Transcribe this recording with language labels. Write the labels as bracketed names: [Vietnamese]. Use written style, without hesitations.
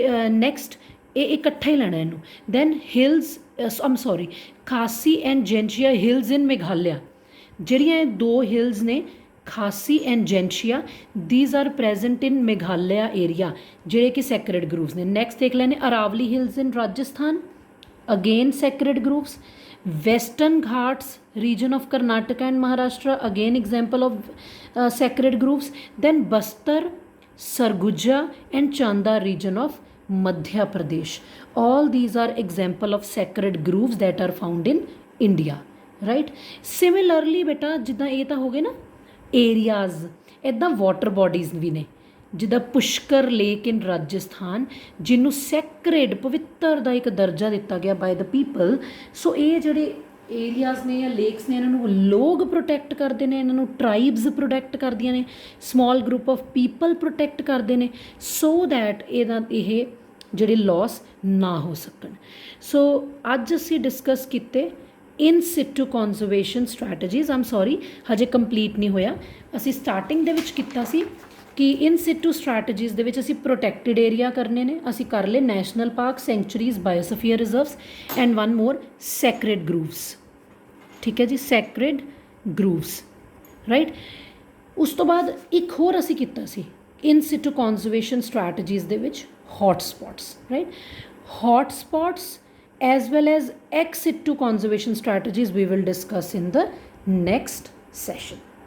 [Punjabi] Next ਇਹ ਇਕੱਠਾ ਹੀ ਲੈਣਾ ਇਹਨੂੰ। [English] then hills, Khasi and Jaintia hills in Meghalaya, [Punjabi] ਜਿਹੜੀਆਂ ਇਹ ਦੋ ਹਿਲਸ ਨੇ ਖਾਸੀ and ਜੈਂਸ਼ੀਆ, [English] these are present in Meghalaya area, [Punjabi] ਜਿਹੜੇ ਕਿ ਸੈਕਰਡ ਗਰੂਵਸ ਨੇ। ਨੈਕਸਟ ਦੇਖ ਲੈਣੇ Aravalli Hills in Rajasthan, again sacred ਗਰੂਵਸ। [English] Western Ghats region of Karnataka and Maharashtra, again example of sacred groves. Then Bastar, Sarguja and Chanda region of Madhya Pradesh. All these are example of sacred groves that are found in India, right? [Punjabi] Similarly beta ਜਿੱਦਾਂ ਇਹ ਤਾਂ ਹੋ ਗਏ ਨਾ areas, ਇੱਦਾਂ water bodies ਵੀ ਨੇ ਜਿੱਦਾਂ Pushkar lake ਇਨ ਰਾਜਸਥਾਨ ਜਿਹਨੂੰ ਸੈਕਰੇਡ ਪਵਿੱਤਰ ਦਾ ਇੱਕ ਦਰਜਾ ਦਿੱਤਾ ਗਿਆ [English] By the people. [Punjabi] ਸੋ ਇਹ ਜਿਹੜੇ ਏਰੀਆਜ਼ ਨੇ ਜਾਂ ਲੇਕਸ ਨੇ ਇਹਨਾਂ ਨੂੰ ਲੋਕ ਪ੍ਰੋਟੈਕਟ ਕਰਦੇ ਨੇ, ਇਹਨਾਂ ਨੂੰ ਟਰਾਈਬਸ ਪ੍ਰੋਟੈਕਟ ਕਰਦੀਆਂ ਨੇ, [English] small group of people [Punjabi] protect ਕਰਦੇ ਨੇ ਸੋ ਦੈਟ ਇਹ ਜਿਹੜੇ ਲੋਸ ਨਾ ਹੋ ਸਕਣ। ਸੋ ਅੱਜ ਅਸੀਂ ਡਿਸਕਸ ਕੀਤੇ ਇਨ ਸਿਟੂ ਕਨਜ਼ਰਵੇਸ਼ਨ ਸਟ੍ਰੈਟਜੀਜ਼। ਆਮ ਸੌਰੀ ਹਜੇ ਕੰਪਲੀਟ ਨਹੀਂ ਹੋਇਆ, ਅਸੀਂ ਸਟਾਰਟਿੰਗ ਦੇ ਵਿੱਚ ਕੀਤਾ ਸੀ ਕਿ ਇਨ ਸਿਟੂ ਸਟ੍ਰੈਟਜੀਜ਼ ਦੇ ਵਿੱਚ ਅਸੀਂ ਪ੍ਰੋਟੈਕਟਿਡ ਏਰੀਆ ਕਰਨੇ ਨੇ, ਅਸੀਂ ਕਰ ਲਏ national park, ਸੈਂਚੁਰੀਜ਼, biosphere reserves and one more ਸੈਕਰੇਡ ਗਰੂਵਸ। ਠੀਕ ਹੈ ਜੀ, ਸੈਕਰੇਡ ਗਰੂਵਸ, ਰਾਈਟ। ਉਸ ਤੋਂ ਬਾਅਦ ਇੱਕ ਹੋਰ ਅਸੀਂ ਕੀਤਾ ਸੀ ਇਨ ਸਿਟੂ ਕਨਜ਼ਰਵੇਸ਼ਨ ਸਟ੍ਰੈਟਜੀਜ਼ ਦੇ ਵਿੱਚ hot spots, right. [English] Hot spots as well as ex situ conservation strategies we will discuss in the next session.